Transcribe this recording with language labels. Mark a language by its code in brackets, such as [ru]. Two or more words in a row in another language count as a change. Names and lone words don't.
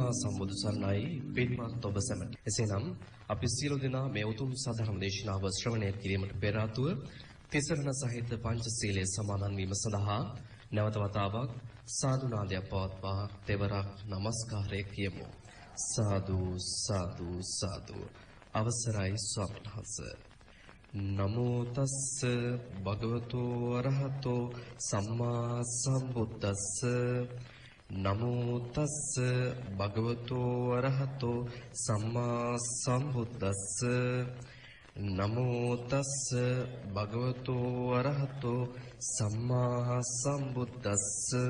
[si] සම්මා සම්බුදු සරණයි පින්වත් ඔබ සැමට. එසේනම් අපි සියලු දෙනා මේ උතුම් සාධර්ම දේශනාව ශ්‍රවණය කිරීමට පෙර ආතුව තිසරණ සහිත පංචශීලයේ සමාදන් වීම සඳහා නැවත වතාවක් සාදු නාදයක් පවත්වා තෙවරක් নমස්කාරය කියමු. සාදු සාදු සාදු. අවසරයි ස්වාමීන් වහන්සේ. [pi] නමෝ තස්ස භගවතු අරහතෝ සම්මා සම්බුද්දස්ස නමෝ තස්ස භගවතු අරහතෝ සම්මා සම්බුද්දස්ස නමෝ තස්ස භගවතු අරහතෝ සම්මා සම්බුද්දස්ස